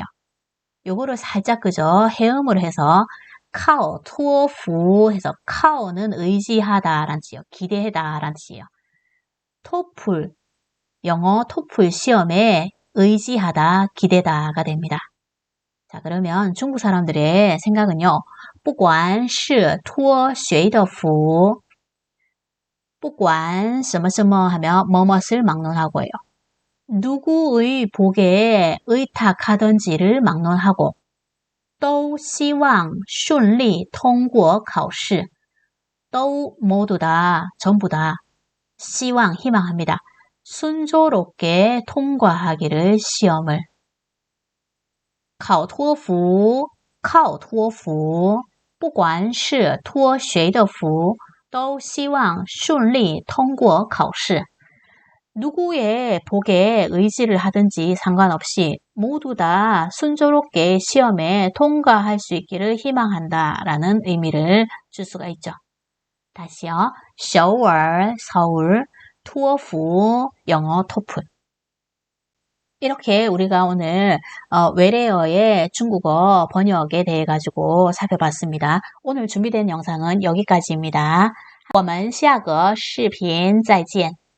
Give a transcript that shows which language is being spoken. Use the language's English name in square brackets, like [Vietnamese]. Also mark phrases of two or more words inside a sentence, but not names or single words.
[Korean] 요거를 살짝 그저 해음을 해서 [Chinese] 考托福 [Korean] 해서 카오는 의지하다 라는 뜻이에요. 기대하다 라는 뜻이에요. 토플 영어 토플 시험에 의지하다, 기대다가 됩니다. 자, 그러면 중국 사람들의 생각은요. [Chinese] 不管是托谁的福不管什么什么 [Korean] 하며 뭐뭇을 막론하고요. 누구의 복에 의탁하던지를 막론하고 또 [Chinese] 希望顺利通过考试 [Korean] 또 모두 다, 전부 다 希望, 희망합니다. 순조롭게 통과하기를 시험을 [Chinese] 考托福靠托福不管是托谁的福都希望顺利通过考试 [Korean] 누구의 복에 의지를 하든지 상관없이 모두 다 순조롭게 시험에 통과할 수 있기를 희망한다 라는 의미를 줄 수가 있죠. 다시요. 首尔, 서울, 투어프, 영어 토플. 이렇게 우리가 오늘 외래어의 중국어 번역에 대해 가지고 살펴봤습니다. 오늘 준비된 영상은 여기까지입니다. [Chinese] 我们下个视频再见。